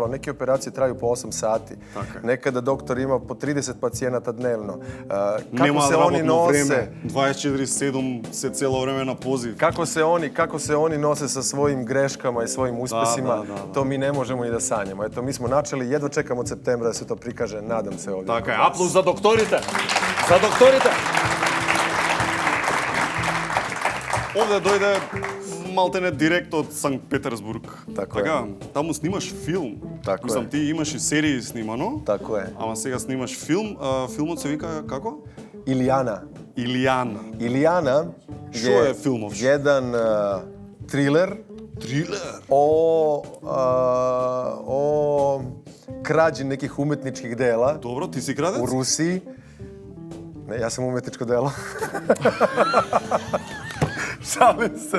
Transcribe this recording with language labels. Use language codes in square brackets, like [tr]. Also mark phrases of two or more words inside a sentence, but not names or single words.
[sr] Neke operacije traju po 8 sati. Nekada doktor ima po 30 pacijenata dnevno. Kako se oni nose... 24/7 se celo vreme na poziv. Kako se oni nose sa svojim greškama i svojim uspesima, to mi ne možemo ni da sanjamo. Eto, mi smo načeli, jedva čekamo od septembra da se to prikaže, nadam se ovdje. [mk] Така е, аплауз за докторите! За докторите! Овде дојде малтене директ од Санкт Петерсбург. Така, таму снимаш филм. Мислам, ти имаш и серии снимано. Тако е. Ама сега снимаш филм. Филмот се вика како? Илијана. Илијана. Илијана е филмов? [sr] Jedan thriller o krađi nekih umetničkih dela. Dobro, ti si kradec? U Rusiji. Ne, ja sam umetničko delo. Šalim se.